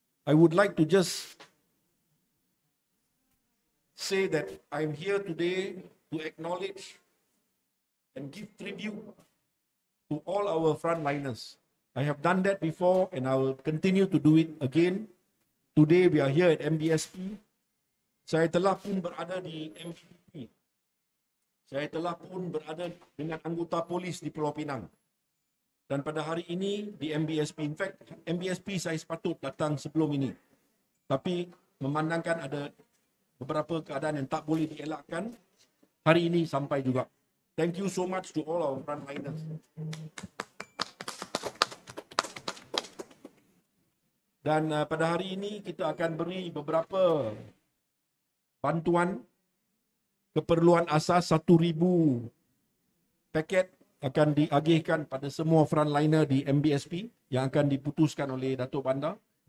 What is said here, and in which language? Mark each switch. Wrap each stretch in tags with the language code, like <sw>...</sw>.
<en>I would like to just say that I'm here today to acknowledge and give tribute to all our frontliners. I have done that before and I will continue to do it again. Today we are here at MBSP.</en> <ms>Saya telah pun berada di MBSP. Saya telah pun berada dengan anggota polis di Pulau Pinang. Dan pada hari ini di MBSP,</ms> <en>in fact</en> <ms>MBSP saya sepatut datang sebelum ini. Tapi memandangkan ada beberapa keadaan yang tak boleh dielakkan, hari ini sampai juga.</ms> <en>Thank you so much to all our frontliners.</en> <ms>Dan pada hari ini kita akan beri beberapa bantuan keperluan asas 1,000 paket akan diagihkan pada semua frontliner di MBSP yang akan diputuskan oleh Datuk Bandar.</ms>